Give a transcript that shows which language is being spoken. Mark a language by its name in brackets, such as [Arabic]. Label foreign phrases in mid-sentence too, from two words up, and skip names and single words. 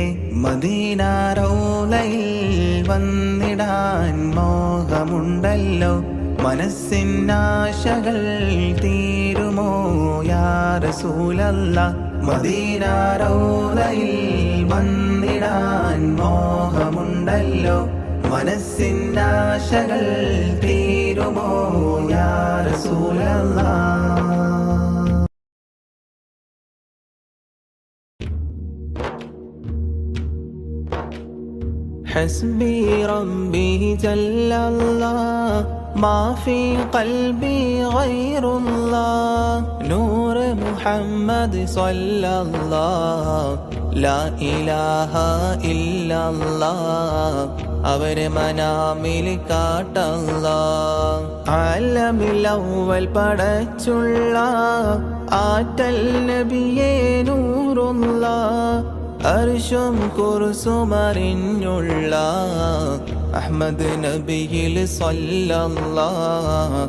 [Malayalam] മദീന റൗളയിൽ വന്നിടാൻ മോഹമുണ്ടല്ലോ, മനസ്സിനാശകൾ തീരുമോ [Arabic] يا رسول الله. [Malayalam] മദീന റൗളയിൽ വന്നിടാൻ മോഹമുണ്ടല്ലോ, മനസ്സിനാശകൾ തീരുമോ [Arabic] يا رسول الله. حسبي ربي جل الله ما في قلبي غير الله. نور محمد صلى الله لا إله إلا الله. [Malayalam] അവരെ മനാമിൽ കാട്ടല്ല. ആലമിലവൽ പടച്ചുള്ള ആറ്റൽ നബിയേ നൂറുള്ള. അർശും കുർസും അറിഞ്ഞുള്ള അഹ്മദ് നബിയിൽ സ്വല്ലല്ലാഹ്.